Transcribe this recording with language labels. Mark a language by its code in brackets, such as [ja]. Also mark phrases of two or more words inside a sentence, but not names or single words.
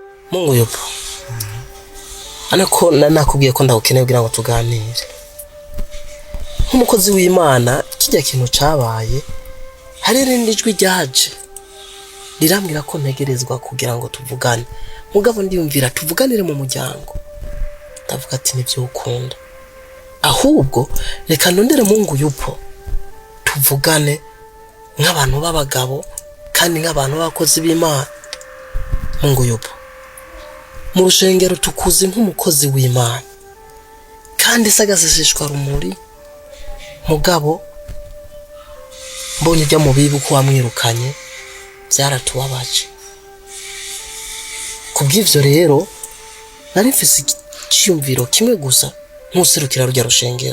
[sw] Mungu yupo. [rn] Anako nakubwiye ko ndagukeneye kugira ngo tuganire. Nk'umukozi w'Imana kijya kintu cabaye hari rindi jwi ryaje rirambwira ko ntegerezwa kugira ngo tuvugane. Mugabo ndiyumvira tuvuganire mu muryango. Ndavuga ati nivyo ukunda. Ahubwo reka ndondere [sw] Mungu yupo. [rn] Tuvugane nk'abantu b'abagabo kandi nk'abantu b'abakozi b'Imana. [sw] Mungu yupo. [rn] Mu rushengero tukuzi nk'umukozi w'Imana. Kandi sagasishishwa rumuri. Mugabo mbonye ujya mu bibi ko wamwirukanye byaratubabaje. Kubw'ivyo rero nari mfise icyumviro kimwe gusa nkuserukira rujya rushengero.